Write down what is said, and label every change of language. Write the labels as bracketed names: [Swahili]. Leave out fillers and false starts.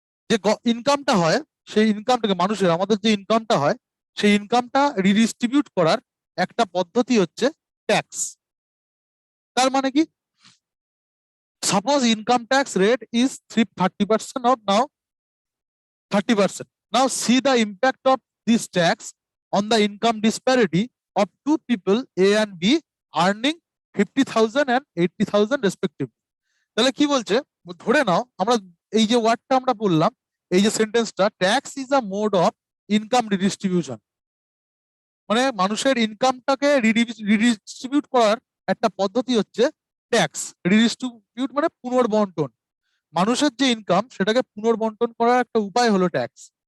[Bangla] যে ইনকামটা হয়, সেই ইনকামটাকে, মানুষের আমাদের যে ইনকামটা হয়, সেই ইনকামটা রিডিস্ট্রিবিউট করার একটা পদ্ধতি হচ্ছে ট্যাক্স। তার মানে কি? [English] Suppose income tax rate is 30% of now 30%. Now see the impact of this tax on the income disparity of two people A and B earning 50,000 and 80,000 respectively. [Bangla] তাহলে কি বলছে? ধরে নাও আমরা এই যে ওয়ার্ডটা আমরা বললাম, এই যে সেন্টেন্সটা, [English] tax is a mode of income redistribution, [Bangla] মানে মানুষের ইনকামটাকে রিডিস্ট্রিবিউট করার একটা পদ্ধতি হচ্ছে ট্যাক্স। রিডিস্ট্রিবিউট মানে পুনর্বন্টন, মানুষের যে ইনকাম সেটাকে পুনর্বন্টন করার একটা উপায় হলো ট্যাক্স।